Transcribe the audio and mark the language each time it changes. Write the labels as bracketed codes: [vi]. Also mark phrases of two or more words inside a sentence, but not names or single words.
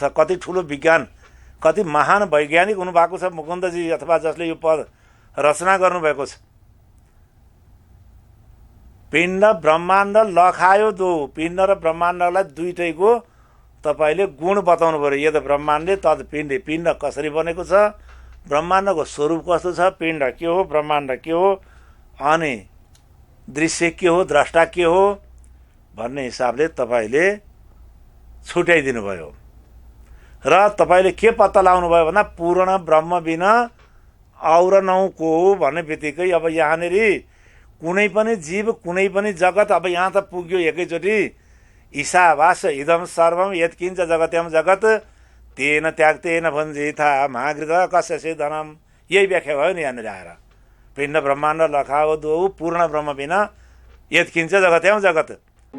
[ne] कति ठुलो विज्ञान, कति महान वैज्ञानिक हुनुभएको छ मुकुन्दजी, अथवा जसले यो पद रचना गर्नुभएको छ। [hi] पिण्ड ब्रह्माण्ड लखायो दो, [ne] पिण्ड र ब्रह्माण्डलाई दुईटैको तपाईँले गुण बताउनु पर्यो। यद ब्रह्माण्डले तद पिण्ड, पिण्ड कसरी बनेको छ, ब्रह्माण्डको स्वरूप कस्तो छ, पिण्ड के हो, ब्रह्माण्ड के हो, अनि दृश्य के हो, द्रष्टा के हो भन्ने हिसाबले तपाईँले छुट्याइदिनु भयो। र तपाईँले के पत्ता लगाउनु भयो भन्दा [hi] पूर्ण ब्रह्म बिना और नौको [ne] भन्ने बित्तिकै अब यहाँनिर कुनै पनि जीव, कुनै पनि जगत, अब यहाँ त पुग्यो एकैचोटि। [sa] ईशावास इदम सर्वम यत्किञ्च जगत्यम जगत तेन त्याक्तेन भुञ्जीथा महाकृत कस्य धनम, [ne] यही व्याख्या भयो नि यहाँनिर आएर। [hi] पिण्ड ब्रह्माण्ड लखाओ दो, पूर्ण ब्रह्म बिना [sa] यत्किञ्च जगत्यम जगत।